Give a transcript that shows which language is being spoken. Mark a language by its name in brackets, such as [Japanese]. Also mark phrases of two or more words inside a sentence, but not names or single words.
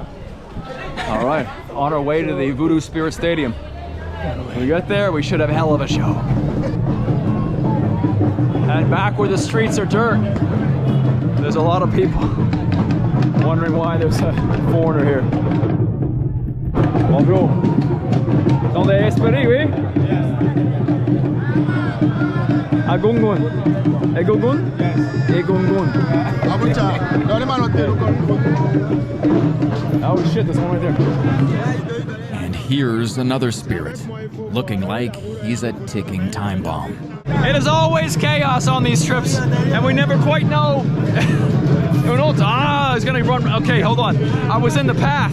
[English] All right, on our way to the Voodoo Spirit Stadium. When we get there, we should have a hell of a show. And back where the streets are dirt, there's a lot of people wondering why there's a foreigner here. [French] Bonjour. Sont des esprits, oui? Agungun. Egungun? Egungun. [English] Oh shit, there's one right there. And here's another spirit, looking like he's a ticking time bomb. It is always chaos on these trips, and we never quite know. He's gonna run. Okay, hold on. I was in the path.